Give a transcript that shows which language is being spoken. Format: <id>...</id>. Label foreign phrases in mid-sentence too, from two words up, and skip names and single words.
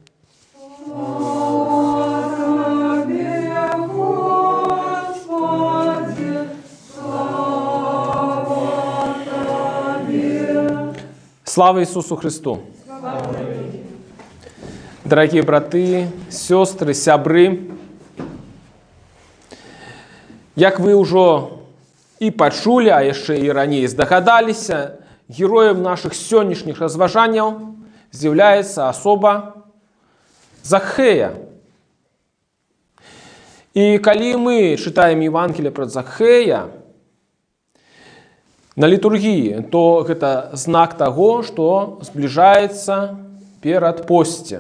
<ru>Слава Тебе, Господи, слава Тебе. Слава Ісусу Христу! Дорогие браты, сестры,</ru> <be>сябры, як вы ўжо і пачулі, а яшчэ і раней здагадаліся, героем наших сённяшніх разважанняў з'яўляецца асоба Захея. І калі мы чытаем Евангелие пра Захея на літургіі, то гэта знак таго, што збліжаецца перад посце.</be>